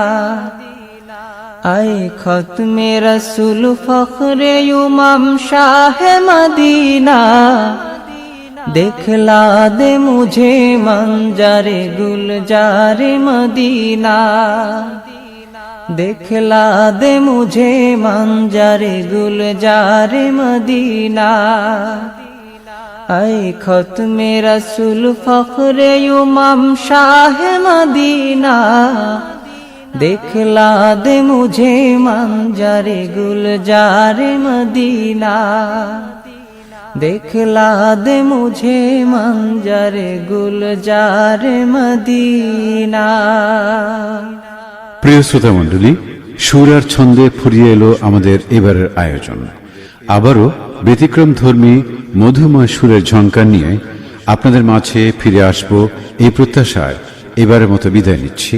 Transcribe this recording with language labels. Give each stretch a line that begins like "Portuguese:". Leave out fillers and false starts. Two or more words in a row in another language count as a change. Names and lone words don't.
Urdu: آئے ختم رسول فخر امام شاہ مدینہ، دکھلا دے مجھے منظر گلزار مدینہ، دکھلا دے مجھے منظر گلزار مدینہ۔ آئے ختم رسول فخر امام شاہ مدینہ، دکھلا دے مجھے منظر گلزار مدینہ دکھلا دے مجھے منظر گلزار مدینہ.
Bangla: প্রিয় শ্রোতা মণ্ডলী, সুর আর ছন্দে ফুরিয়ে এলো আমাদের এবারের আয়োজন। আবারও ব্যতিক্রম ধর্মী মধুময় সুরের ঝঙ্কার নিয়ে আপনাদের মাঝে ফিরে আসব এই প্রত্যাশায় এবারের মতো বিদায় নিচ্ছি।